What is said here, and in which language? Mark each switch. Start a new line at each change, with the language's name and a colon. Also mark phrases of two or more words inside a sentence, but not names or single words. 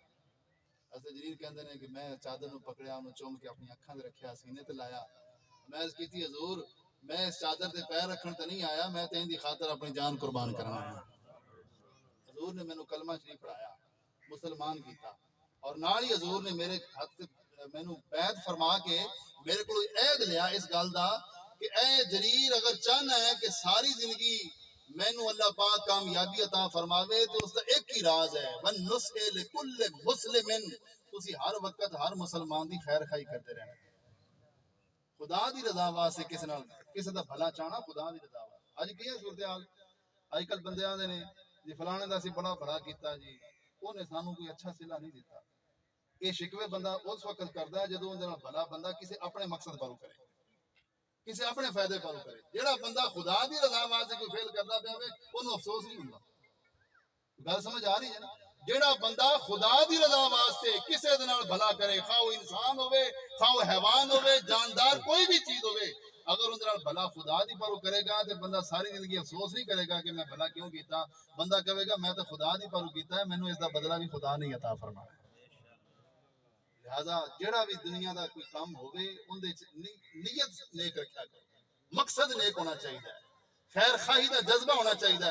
Punjabi: حضرت جریر کہندے نے کہ میں چادر نو پکڑیا، انہوں چوم کے اپنی اکھاں تے رکھیا، سینے تے لایا، میں عرض کیتی حضور میں اس چادر تے پیر رکھن تے نہیں آیا، میں تے ان دی خاطر اپنی جان قربان کرنا آیا۔ حضور نے مینوں کلمہ شریف پڑھایا، مسلمان کیتا، اور نال ہی حضور نے میرے ہاتھ مینوں بیعت فرما کے میرے کو عہد لیا اس گل دا کہ اے جریر اگر چاہنا ہے کہ ساری زندگی مینوں اللہ پاک کامیابی عطا فرماوے تو
Urdu: اس کا ایک ہی راز ہے،
Arabic: وَالنُّصْحِ لِكُلِّ مُسْلِمٍ،
Punjabi: تسی ہر وقت ہر مسلمان دی خیر خواہی کرتے رہنا، خدا دی رضا واسطے کسی دا بھلا چاہنا خدا دی رضا واسطے۔ اج کی ہے صورتحال، اج کل بندے آندے نے جی فلانے دا سی بڑا بھلا کیتا جی، اونے سانوں کوئی اچھا صلہ نہیں دیتا۔ یہ شکوے بندہ اس وقت کردا ہے جدوں اون دے نال بھلا بندہ کسی اپنے مقصد پر کرے، کسی اپنے فائدے پر کرے۔ جیڑا بندہ خدا دی رضا واسطے کوئی فعل کردا پیا ہوے اونوں افسوس نہیں ہوندا۔ گل سمجھ آ رہی ہے نا؟ جیڑا بندہ خدا دی رضا واسطے کسے دے نال بھلا کرے، خواہ وہ انسان ہوئے، خواہ وہ حیوان ہوئے، جاندار کوئی بھی چیز ہوئے، اگر ان نال بھلا خدا دی پر کرے گا تو بندہ ساری زندگی افسوس نہیں کرے گا کہ میں بھلا کیوں کیتا، بندہ کہے گا میں تو خدا دی پر کیتا ہے، مینوں اس دا بدلہ بھی خدا نہیں عطا فرمایا۔ لہذا جیڑا بھی دنیا دا کوئی کام ہوئے ان دے نیت نیک رکھا کرو، مقصد نیک ہونا چاہیے، خیر خواہی دا جذبہ ہونا چاہیے۔